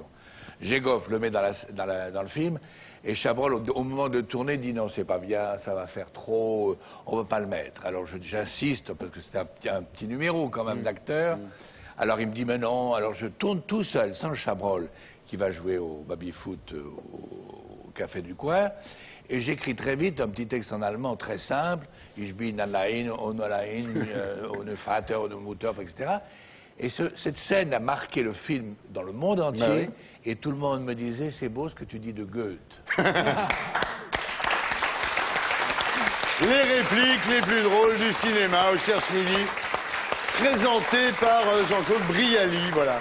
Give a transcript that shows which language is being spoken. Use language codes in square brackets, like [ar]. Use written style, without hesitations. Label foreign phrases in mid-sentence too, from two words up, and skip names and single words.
[fr] Jégoff le met dans le film et Chabrol, au moment de tourner, dit non, c'est pas bien, ça va faire trop, on ne veut pas le mettre. Alors j'insiste parce que c'est un petit numéro quand même d'acteur. Alors il me dit mais non, alors je tourne tout seul, sans Chabrol, qui va jouer au baby-foot au café du coin. Et j'écris très vite un petit texte en allemand très simple. [de] Ich bin allein, ohne Vater, ohne Mutter, etc. [fr] Et cette scène a marqué le film dans le monde entier. Bah oui. Et tout le monde me disait, c'est beau ce que tu dis de Goethe. Les répliques les plus drôles du cinéma au Cherche Midi, présentées par Jean-Claude Brialy, voilà.